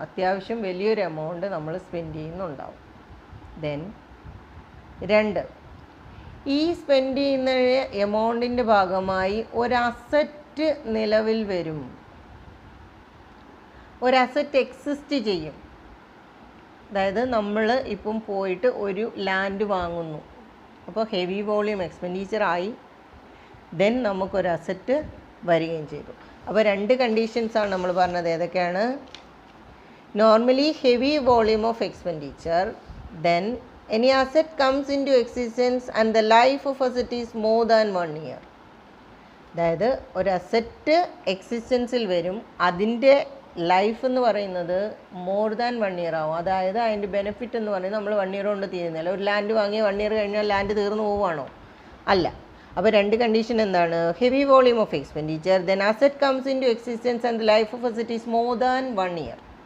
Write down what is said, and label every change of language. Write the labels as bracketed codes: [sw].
[ml] അത്യാവശ്യം വലിയൊരു എമൗണ്ട് നമ്മൾ സ്പെൻഡ് ചെയ്യുന്നുണ്ടാവും. ദെൻ 2, ഈ സ്പെൻഡ് ചെയ്യുന്ന എമൗണ്ടിൻ്റെ ഭാഗമായി ഒരു അസറ്റ് നിലവിൽ വരും, ഒരു അസറ്റ് എക്സിസ്റ്റ് ചെയ്യും. അതായത് നമ്മൾ ഇപ്പം പോയിട്ട് ഒരു ലാൻഡ് വാങ്ങുന്നു, അപ്പോൾ ഹെവി വോളിയം എക്സ്പെൻഡിച്ചർ ആയി, ദെൻ നമുക്കൊരു അസറ്റ് വരികയും ചെയ്തു. അപ്പോൾ 2 കണ്ടീഷൻസാണ് നമ്മൾ പറഞ്ഞത്. ഏതൊക്കെയാണ്? [en] Normally heavy volume of expenditure, then any asset comes into existence and the life of asset is more than 1 year. [ml] അതായത് ഒരു അസറ്റ് എക്സിസ്റ്റൻസിൽ വരും, അതിൻ്റെ ലൈഫ് എന്ന് പറയുന്നത് മോർ ദാൻ 1 ഇയർ ആവും. അതായത് അതിൻ്റെ ബെനിഫിറ്റ് എന്ന് പറയുന്നത് നമ്മൾ 1 ഇയർ കൊണ്ട് തീരുന്നില്ല. ഒരു ലാൻഡ് വാങ്ങിയ 1 ഇയർ കഴിഞ്ഞാൽ ലാൻഡ് തീർന്നു പോവുകയാണോ? അല്ല. അപ്പോൾ 2 കണ്ടീഷൻ എന്താണ്? [en] Heavy volume of expenditure, then asset comes into existence and the life of asset is more than 1 year.